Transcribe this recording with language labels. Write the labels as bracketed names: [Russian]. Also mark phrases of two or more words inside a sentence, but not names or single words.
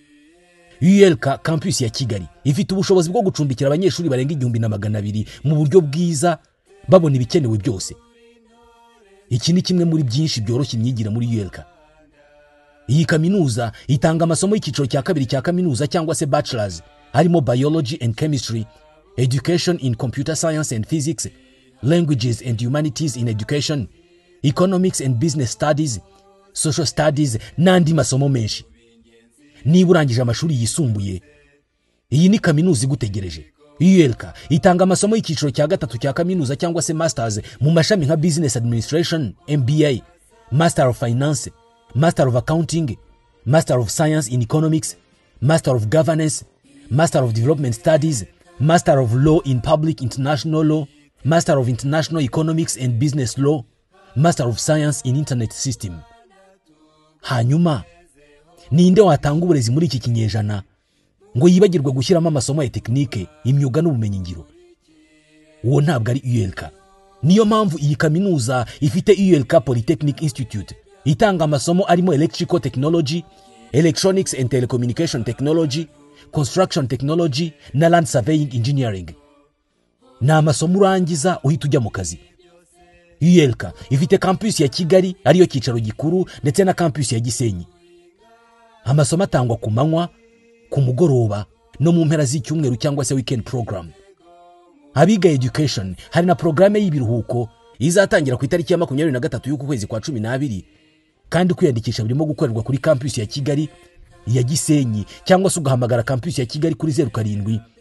[Kinyarwanda] ULK campus ya Kigali ifite ubushobozi bwo gucumbikira abanyeshuri barenga 2,200 mu buryo bwiza babona ibikenewe byose. Iki ni kimwe muri byinshi byoroshye imyigire muri ULK. Iyi kaminuza itanga amasomo y'ikiciro cya kabiri cya kaminuza cyangwa se bachelors harimo [English] biology and chemistry, education in computer science and physics, languages and humanities in education, economics and business studies, social studies [Kinyarwanda] n'andi masomo menshi. Niba urangije amashuri yisumbuye, iyi ni kaminuza igutegereje. ULK itanga amasomo y'ikiciro cya gatatu cya kaminuza cyangwa se masters mu mashami nka [English] business administration, MBA, master of finance, master of accounting, master of science in economics, master of governance, master of development studies, master of law in public international law, master of international economics and business law, master of science in internet system. [Kinyarwanda] Hanyuma ninde watanga uburezi muri iki kinyejana ngo yibagirwe gushyiramo amasomo ya tekinike, imyuga n'ubumenyi ngiro? Uwo ntabwo ari ULK. Niyo mpamvu iyi kaminuza ifite ULK Polytechnic Institute itanga amasomo arimo [English] electrical technology, electronics and telecommunication technology, construction technology [Kinyarwanda] na [English] land surveying engineering. [Kinyarwanda] Na amasomo urangiza uhita ujya mu kazi. ULK ifite campus ya Kigali ariyo kicaro gikuru ndetse na campus ya Gisenyi. Amasomo atangwa ku manywa, ku mugoroba no mu mpera z'icyumweru cyangwa se [English] weekend program. [Kinyarwanda] Abiga education hari na programme y'ibiruhuko izatangira ku itariki ya 23 y'ukwezi kwa 12 kandi kwiyandikisha birimo gukorerwa kuri campus ya Kigali, ya Gisenyi cyangwa se ugahamagara campus ya Kigali kuri 07